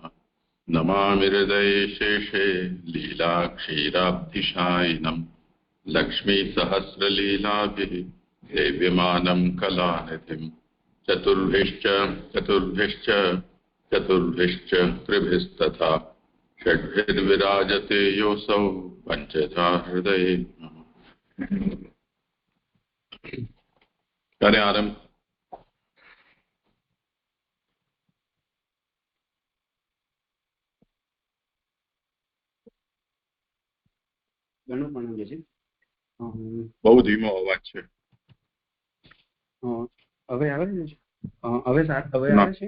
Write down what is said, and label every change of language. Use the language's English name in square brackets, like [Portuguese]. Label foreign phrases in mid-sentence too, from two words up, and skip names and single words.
[Sanskrit] नमामि हृदये शेषे लीलाक्षीराब्धिशायिनम् लक्ष्मीसहस्रलीलाभिः सेव्यमानं कलानिधिम्। चतुर्भिश्च त्रिभिस्तथा षड्भिर्विराजते योऽसौ पञ्चधा हृदये नमः। [Hindi] करें आरंभ। [Gujarati] બહુ ધીમો અવાજ છે. હવે આવે છે? હવે આવે છે?